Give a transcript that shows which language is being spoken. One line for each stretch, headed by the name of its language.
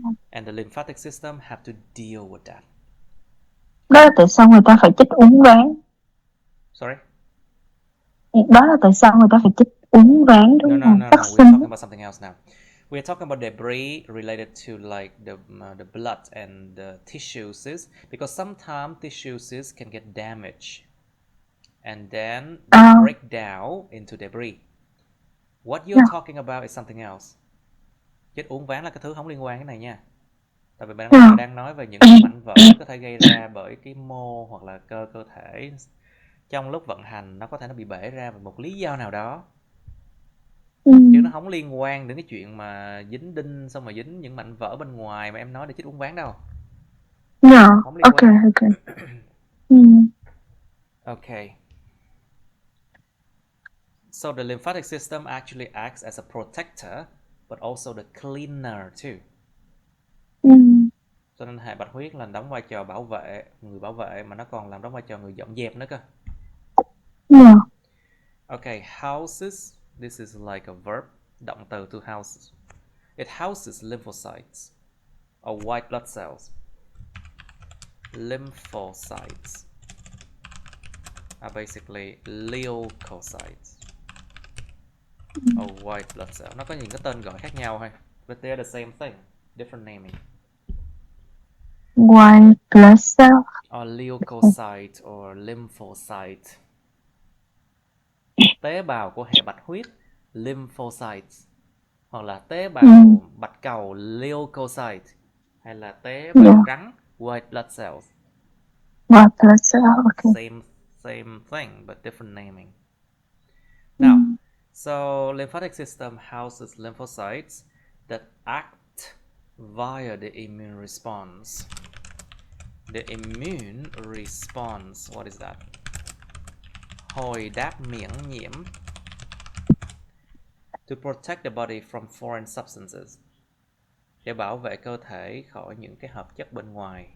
English: And the lymphatic system have to deal with that.
Vietnamese: Đó là tại sao người ta phải chích uống ván.
English: Sorry?
Vietnamese: Đó là tại sao người ta phải chích uống ván đúng không?
English: No. We're talking about something else now. We're talking about debris related to like the blood and the tissues, because sometimes tissues can get damaged and then they break down into debris. What you're talking about is something else.
Vietnamese: Chết uống ván là cái thứ không liên quan cái này nha. Tại vì bạn đang nói về những cái mảnh vỡ có thể gây ra bởi cái mô hoặc là cơ thể trong lúc vận hành, nó có thể nó bị bể ra vì một lý do nào đó. Chứ nó không liên quan đến cái chuyện mà dính đinh xong rồi dính những mảnh vỡ bên ngoài mà em nói để chích uống ván đâu. Không liên quan.
English: Okay. Okay. So the lymphatic system actually acts as a protector, but also the cleaner too.
Vietnamese: Cho nên hệ bạch huyết là đóng vai trò bảo vệ, người bảo vệ, mà nó còn làm đóng vai trò người dọn dẹp nữa cơ.
English: Okay, houses. This is like a verb,
Vietnamese: động từ
English: to houses. It houses lymphocytes or white blood cells. Lymphocytes are basically leukocytes or white blood cells.
Vietnamese: Nó có những cái tên gọi khác nhau thôi,
English: but they're the same thing, different naming. White blood cell Or leukocyte or lymphocyte.
Vietnamese: Tế bào của hệ bạch huyết, lymphocytes, hoặc là tế bào bạch cầu, leukocyte, hay là tế bào trắng,
English: white blood cells. White blood cell, okay. Same thing but different naming. Now, so lymphatic system houses lymphocytes that act via the immune response. The immune response, what is that?
Vietnamese: Hồi đáp miễn nhiễm.
English: To protect the body from foreign substances.
Vietnamese: Để bảo vệ cơ thể khỏi những cái hợp chất bên ngoài.